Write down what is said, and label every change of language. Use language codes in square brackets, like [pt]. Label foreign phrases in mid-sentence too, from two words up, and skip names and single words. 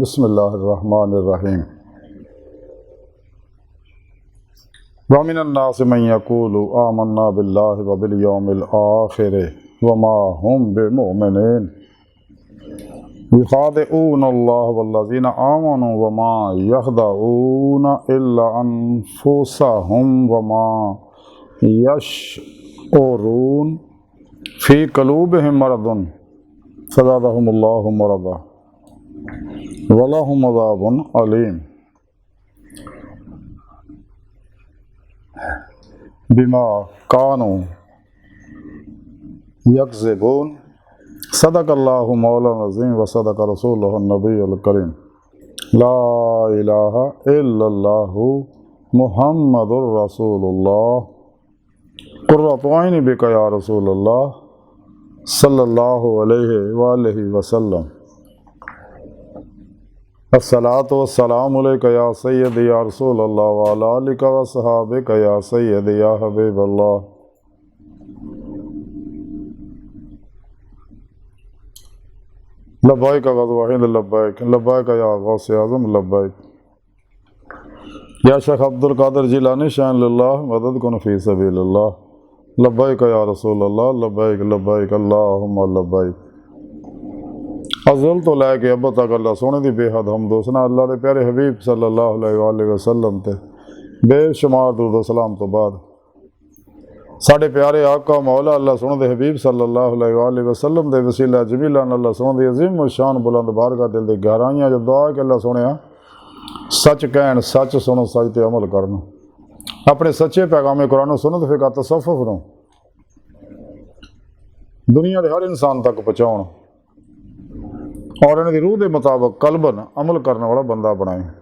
[ar] بسم الله الرحمن الرحيم۔ و من الناس من يقول آمنا بالله و باليوم الآخر و ما هم بمؤمنين يخادعون الله والذين آمنوا و ما يخدعون إلا أنفسهم و ما يشعرون في قلوبهم مرض فزادهم الله مرضا و لهم عذاب أليم بما كانوا يكذبون. صدق الله مولانا العظيم و صدق رسوله النبي الكريم. لا إله إلا الله محمد رسول الله قرة عيني بك يا رسول الله صلى الله عليه وآله وسلم. الصلاة والسلام عليك يا سيدي يا رسول الله و على آلك و أصحابك يا سيدي يا حبيب الله. لبيك غزوة أحد لبيك لبيك يا غوث الأعظم لبيك يا شيخ عبد القادر جيلاني شيئا لله [fa] مدد کن [ar] في سبيل الله. لبيك يا رسول الله لبيك لبيك اللهم لبيك. [pa] ازل توں لے کے اب تک اللہ سوہنے دی بے حد حمد حسنیٰ اللہ دے پیارے حبیب [ar] صلى الله عليه وسلم [pa] تے بے شمار درود سلام توں بعد ساڈے پیارے آقا مولا اللہ سوہنے دے حبیب [ar] صلى الله عليه وسلم [pa] دے وسیلہ جمیلہ اللہ سوہنے دی عظیم شان بلند بارگاہ دل دی گہرائیاں جو دعا کہ اللہ سوہنے سچ کہن سچ سنو سچ تے عمل کرنا اپنے سچے پیغام قرآن سنت فقہ تصوف نوں دنیا کے ہر انسان تک پہنچاؤن اور اینہاں دی روح کے مطابق قلباً عمل کرنے والا بندہ بنائے.